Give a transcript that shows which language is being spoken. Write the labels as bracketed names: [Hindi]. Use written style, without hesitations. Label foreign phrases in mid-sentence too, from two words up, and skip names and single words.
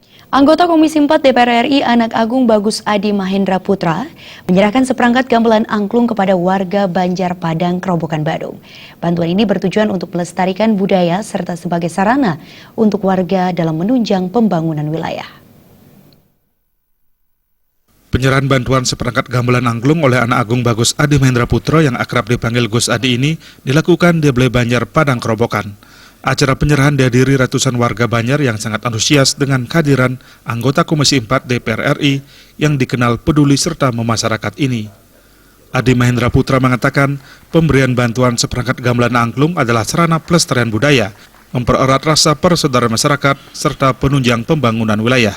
[Indonesian] Anggota Komisi 4 DPR RI Anak Agung Bagus Adi Mahendra Putra menyerahkan seperangkat gamelan angklung kepada warga Banjar Padang, Kerobokan Badung. Bantuan ini bertujuan untuk melestarikan budaya serta sebagai sarana untuk warga dalam menunjang pembangunan wilayah. Penyerahan bantuan seperangkat gamelan angklung oleh Anak Agung Bagus Adi Mahendra Putra yang akrab dipanggil Gus Adi ini dilakukan di Balai Banjar Padang, Kerobokan. Acara penyerahan dihadiri ratusan warga Banjar yang sangat antusias dengan kehadiran anggota Komisi 4 DPR RI yang dikenal peduli serta memasyarakat ini. Adi Mahendra Putra mengatakan pemberian bantuan seperangkat gamelan angklung adalah sarana pelestarian budaya, mempererat rasa persaudaraan masyarakat, serta penunjang pembangunan wilayah.